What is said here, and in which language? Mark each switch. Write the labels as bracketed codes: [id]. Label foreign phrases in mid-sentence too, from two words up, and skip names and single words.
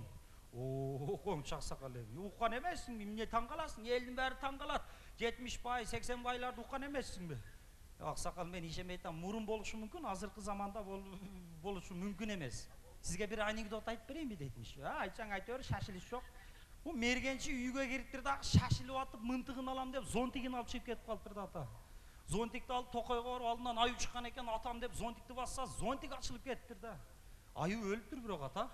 [ky] Коңчу аксакал эми, уккан эмессиңби? Эмне таң каласың? Элдин баары таң калат. 70 бай, 80 байларды уккан эмессиңби? Аксакал, мен ишенбей атам, мурун болушу мүмкүн, азыркы заманда болушу мүмкүн эмес. Сизге бир анекдот айтып берейинби дейтмиш. Айтсаң айта бер, шашылыш жок. [kk] О мергенші үйге кіріптір дағы шашылып атып мынтығын алам деп зонтигін алып шығып кетіп қалыптыр да ата. Зонтикті алып тоқайға барып алдынан аю шыққан екен, атам деп зонтикті басса зонтик ашылып кетіптір да. Аю өліп тұр бірақ ата.